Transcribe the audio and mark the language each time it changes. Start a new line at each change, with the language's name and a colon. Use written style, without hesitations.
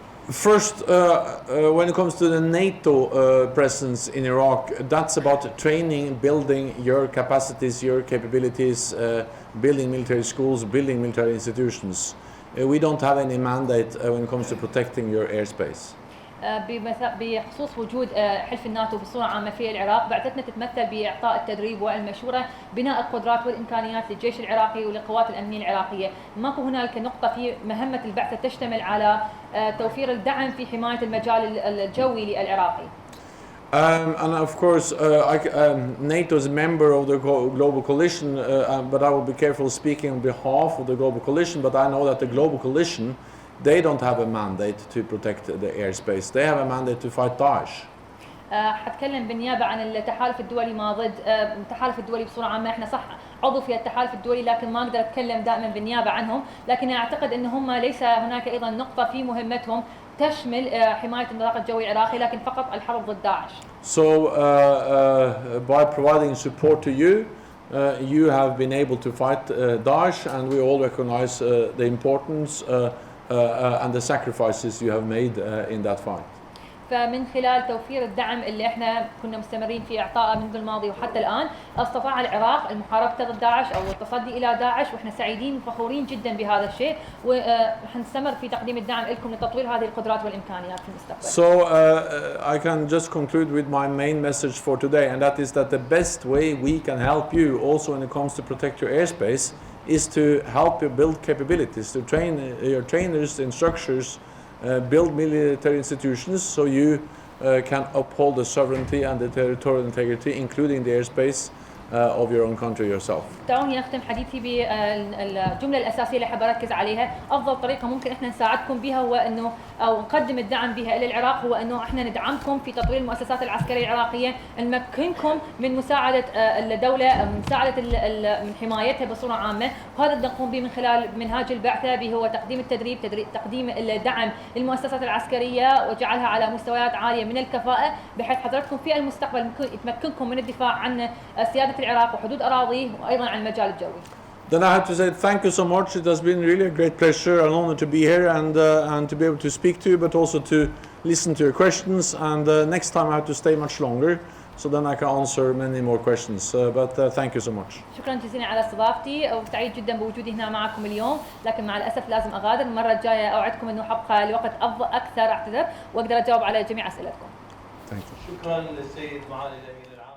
English: First, when it comes to the NATO presence in Iraq, that's about training, building your capacities, your capabilities, building military schools, building military institutions. We don't have any mandate when it comes to protecting your airspace.
Arabic: بخصوص وجود حلف الناتو بصورة عامة في العراق، بعثتنا تتمثل بإعطاء التدريب والمشورة، بناء القدرات والإمكانيات للجيش العراقي وللقوات الأمنية العراقية. ماكو هنالك نقطة في مهمة البعثة تشتمل على توفير الدعم في حماية المجال الجوي للعراقي.
English: And of course, NATO is a member of the global coalition, but I will be careful speaking on behalf of the global coalition, but I know that the global coalition, they don't have a mandate to protect the airspace. They have a mandate to fight Daesh.
Arabic: حتكلم بالنيابة عن التحالف الدولي ما ضد التحالف الدولي بصورة عامة. احنا صح عضو في التحالف الدولي، لكن ما أقدر أتكلم دائما بالنيابة عنهم، لكن أعتقد أن هم ليس هناك أيضا نقطة في مهمتهم تشمل حماية النطاق الجوي العراقي، لكن فقط الحرب ضد داعش.
English: So by providing support to you, you have been able to fight Daesh, and we all recognize the importance and the sacrifices you have made in that fight.
Arabic: فمن خلال توفير الدعم اللي احنا كنا مستمرين في اعطائه منذ الماضي وحتى الان، استطاع العراق المحاربه ضد داعش او التصدي الى داعش، واحنا سعيدين وفخورين جدا بهذا الشيء، وحنستمر في تقديم الدعم لكم لتطوير هذه القدرات والامكانيات في المستقبل.
English: So I can just conclude with my main message for today, and that is that the best way we can help you also when it comes to protect your airspace is to help you build capabilities, to train your trainers, instructors, build military institutions so you can uphold the sovereignty and the territorial integrity, including the airspace of your own country yourself.
Arabic: دعوني أختم حديثي بالجملة الأساسية اللي حاب أركز عليها. أفضل طريقة ممكن إحنا نساعدكم بها هو إنه أو نقدم الدعم بها إلى العراق هو إنه إحنا ندعمكم في تطوير المؤسسات العسكرية العراقية، نمكنكم من مساعدة الدولة، من مساعدة من حمايتها بصورة عامة، وهذا نقوم به من خلال منهاج البعثة به هو تقديم التدريب، تقديم الدعم للمؤسسات العسكرية وجعلها على مستويات عالية من الكفاءة، بحيث حضرتكم في المستقبل يتمكنكم من الدفاع عن سيادة العراق وحدود أراضيه وأيضاً عن المجال الجوي.
English: Then I have to say thank you so much. It has been really a great pleasure and honor to be here and to be able to speak to you, but also to listen to your questions. And next time I have to stay much longer, so then I can answer many more questions. But thank you so much.
Arabic: شكراً جزيلاً على استضافتي، وسعيد جداً بوجودي هنا معكم اليوم، لكن مع الأسف لازم أغادر. المرة الجاية أوعدكم إنه حبقى لوقت أكثر أعتذر وأقدر أجاوب على جميع أسئلتكم.
English: Thank you.
Arabic: شكراً للسيد معالي الأمير.